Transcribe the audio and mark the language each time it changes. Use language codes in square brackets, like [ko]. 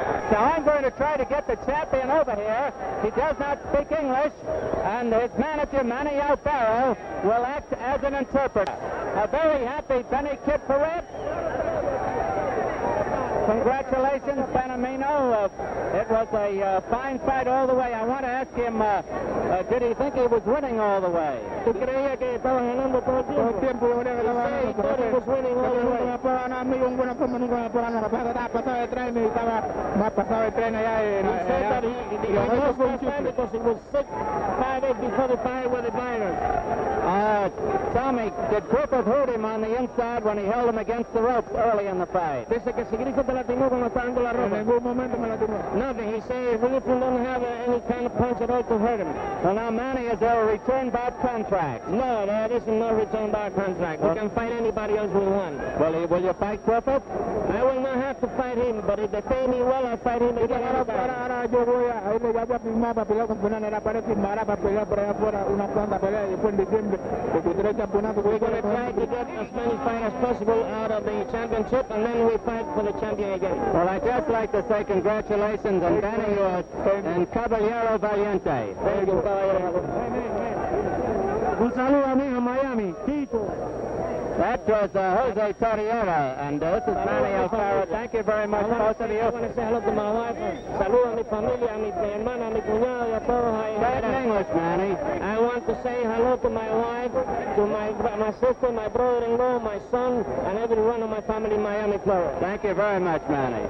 [en] So I'm going to try to get the champion over here. He does not speak English, and his manager, Manny Alfaro, will act as an interpreter. A very happy Benny Kid Paret. Congratulations, Benamino. It was a fine fight all the way. I want to ask him, did he think he was winning all the way? [es] ¿Tú creías que estaba ganando todo el tiempo? [en] He said he thought he was winning all the way. He said that he lost that fight because he was sick 5 days before the fight with the virus. Tell me, did Griffith hurt him on the inside when he held him against the ropes early in the fight? [es] Dice que si Griffith te lastimó cuando estaba dando la ropa. En ningún momento me lastimó. [en] Nothing. He said Griffith don't have any kind of punch at all to hurt him. Well, now, Manny, is there a return bout contract? No, there isn't no return bout contract. We can fight anybody else we want. Will you fight Griffith? I will not have to fight him, but if they pay me well, I'll fight him again. [es] Ahora yo voy a ir ya a firmar para pelear con Fernando. Era para firmar para pelear por allá afuera una cuanta pelea y después en diciembre porque tres campeonatos. [en] We're going to try to get as many fights as possible out of the championship, and then we fight for the champion again. Well, I'd just like to say congratulations and Benny and Caballero Valiente. Thank you, [es] Caballero. Un saludo amigo Miami, Tito. [en] That was Jose Torriera, and this is Manny Alfaro. Thank you very much, both of you. I want to say hello to my wife. [es] Saludo a mi familia, a mi hermana, a mi cuñado, y a todos ahí. [en] Say it in English, Manny. I want to say hello to my wife, to my sister, my brother-in-law, my son, and everyone of my family in Miami, Florida. Thank you very much, Manny.